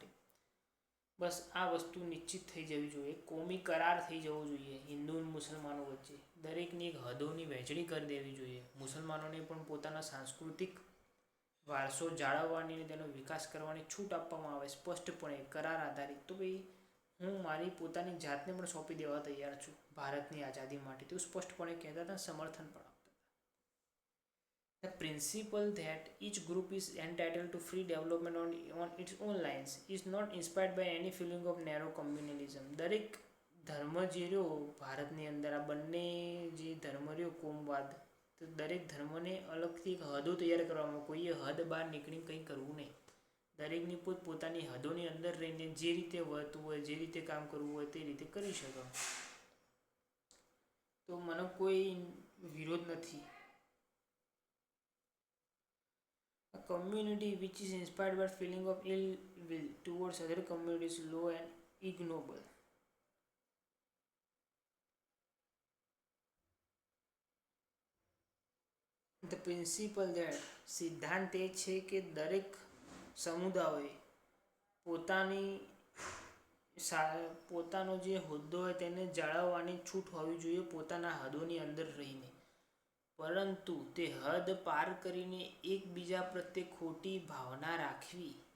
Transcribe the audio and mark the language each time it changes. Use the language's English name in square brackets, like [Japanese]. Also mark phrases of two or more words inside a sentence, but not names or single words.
[Gujarati] બસ આ વસ્તુ નિશ્ચિત થઈ જવી જોઈએ, કોમી કરાર થઈ જવો જોઈએ હિન્દુ અને મુસલમાનો વચ્ચે, દરેકની એક હદોની વહેંચણી કરી દેવી જોઈએ, મુસલમાનોને પણ પોતાના સાંસ્કૃતિક વારસો જાળવવાની અને તેનો વિકાસ કરવાની છૂટ આપવામાં આવે સ્પષ્ટપણે કરાર આધારિત. તો ભાઈ હું મારી પોતાની જાતને પણ સોંપી દેવા તૈયાર છું ભારતની આઝાદી માટે, તેવું સ્પષ્ટપણે કહેતા હતા, સમર્થન પણ આપતા હતા. [English] The principle that each group is entitled to free development on its own lines is not inspired by any feeling of narrow communalism. [Gujarati] દરેક ધર્મ જે રહ્યો ભારતની અંદર, આ બંને જે ધર્મ રહ્યો કોમવાદ, તો દરેક ધર્મને અલગથી એક હદો તૈયાર કરવામાં, કોઈએ હદ બહાર નીકળીને કંઈ કરવું નહીં, દરેકની પોતપોતાની હદોની અંદર રહીને જે રીતે વર્તવું હોય, જે રીતે કામ કરવું હોય તે રીતે કરી શકો, તો મને કોઈ વિરોધ નથી. [English] A community which is inspired by feeling of ill will towards other communities is low and ignoble. The principle that [Gujarati] સિદ્ધાંત એ છે કે દરેક સમુદાયોએ પોતાનો જે હોદ્દો હોય તેને જાળવવાની છૂટ હોવી જોઈએ પોતાના હદોની અંદર રહીને, પરંતુ તે હદ પાર કરીને એકબીજા પ્રત્યે ખોટી ભાવના રાખવી,